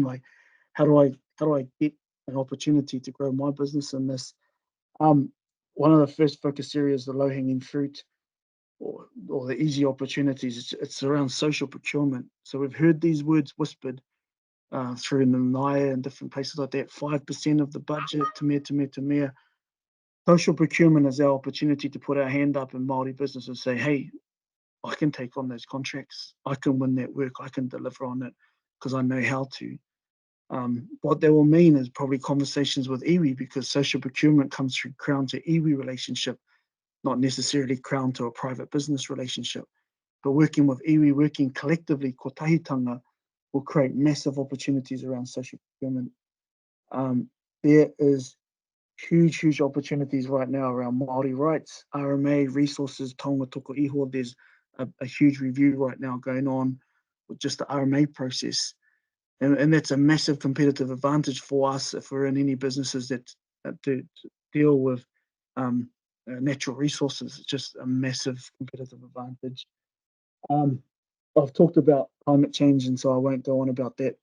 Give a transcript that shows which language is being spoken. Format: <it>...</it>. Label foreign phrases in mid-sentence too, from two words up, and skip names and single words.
<en>Like, how do I get an opportunity to grow my business in this? One of the first focus areas, the low-hanging fruit, or the easy opportunities. It's around social procurement. So we've heard these words whispered through Nanaia and different places like that. 5% of the budget,</en> <mi>te mea.</mi> <en>Social procurement is our opportunity to put our hand up in Māori business and say, hey, I can take on those contracts. I can win that work. I can deliver on it because I know how to. What that will mean is probably conversations with iwi, because social procurement comes through Crown to iwi relationship, not necessarily Crown to a private business relationship. But working with iwi, working collectively,</en> <mi>ko tahitanga,</mi> <en>will create massive opportunities around social procurement. There is huge opportunities right now around Māori rights, RMA, resources,</en> <mi>taonga toko iho.</mi> <en>There's a huge review right now going on with just the RMA process. And that's a massive competitive advantage for us if we're in any businesses that to deal with natural resources. It's just a massive competitive advantage. I've talked about climate change, and so I won't go on about that.</en>